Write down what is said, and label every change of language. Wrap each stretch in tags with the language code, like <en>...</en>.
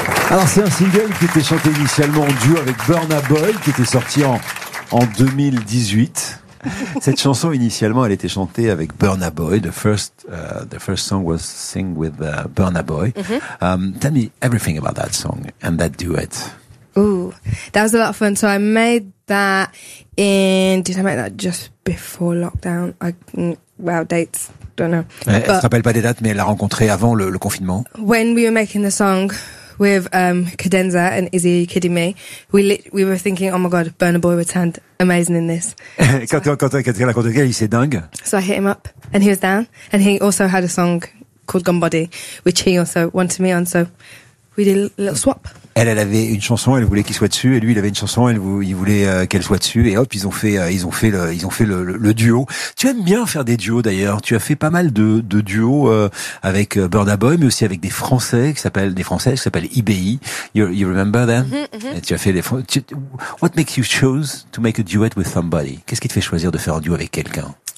<fr>Alors c'est un single qui était chanté initialement en duo avec Burna Boy, qui était sorti en 2018. Cette chanson initialement, elle était chantée avec Burna Boy.</fr> <en>The first song was sing with Burna Boy. Mm-hmm. Tell me everything about that song and that duet. Oh, that was a lot of fun. So I made that in. Did I make that just before lockdown? Dates. Don't know.</en> <fr>Mais elle se rappelle pas des dates, mais elle l'a rencontré avant le confinement.</fr> <en>When we were making the song with Cadenza and Izzy Kidding Me, we were thinking, oh my god, Burna Boy returned, amazing in this.</en> <fr>quand il s'est dingue.</fr> <en>So I hit him up and he was down, and he also had a song called Gone Body, which he also wanted me on, so we did a little swap.</en> <fr>Elle avait une chanson, elle voulait qu'il soit dessus, et lui, il avait une chanson, il voulait qu'elle soit dessus, et hop, ils ont fait le duo. Tu aimes bien faire des duos, d'ailleurs. Tu as fait pas mal de duos avec Burna Boy, mais aussi avec des Français qui s'appellent IBI.</fr> <en>You remember them? Mm-hmm, mm-hmm.</en> <fr>Et tu as fait des.</fr> <en>What makes you choose to make a duet with somebody?</en> <fr>Qu'est-ce qui te fait choisir de faire un duo avec quelqu'un?</fr>